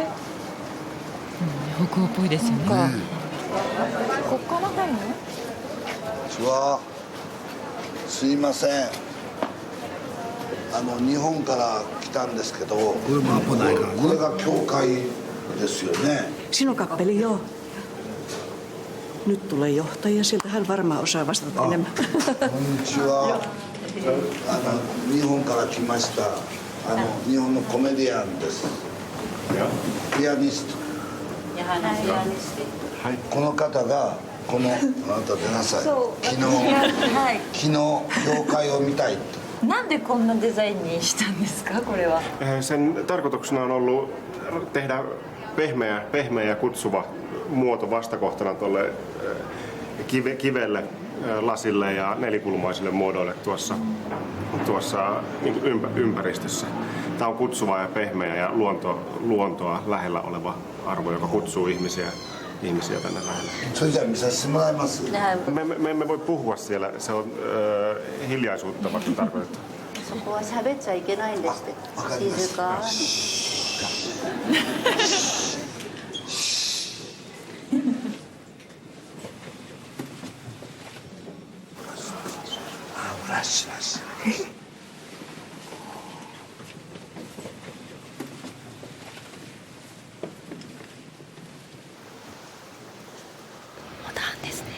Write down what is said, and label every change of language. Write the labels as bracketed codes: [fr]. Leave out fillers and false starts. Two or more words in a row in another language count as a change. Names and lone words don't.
[ja] 北欧っぽいですよね。こっから入るの？こんにちは。すいません。日本から来たんですけど。これも危ないからね。これが教会ですよね。 [fi] Sinun kappeli joo. Nyt tulee johtaja, sieltä hän varmaan osaa vastata enemmän. [ja] こんにちは。日本から来ました。日本のコメディアンです。ピアニスト。この方があなた出なさい。昨日教会を見たいって。なんでこんなデザインにしたんですかこれは？ [fi] Sen tarkoituksena on ollut tehdä pehmeä ja kutsuva muoto vastakohtana tuolle kivelle, lasille ja nelikulmaisille muodoille tuossa niin ympäristössä. Tämä on kutsuva ja pehmeä ja luontoa lähellä oleva arvo, joka kutsuu ihmisiä tänne lähelle. Me emme voi puhua siellä, se on hiljaisuutta vasta tarkoitettu. [ja] そこは喋っちゃいけないんですって。静かに。ラッシュラッシュ。モダンですね。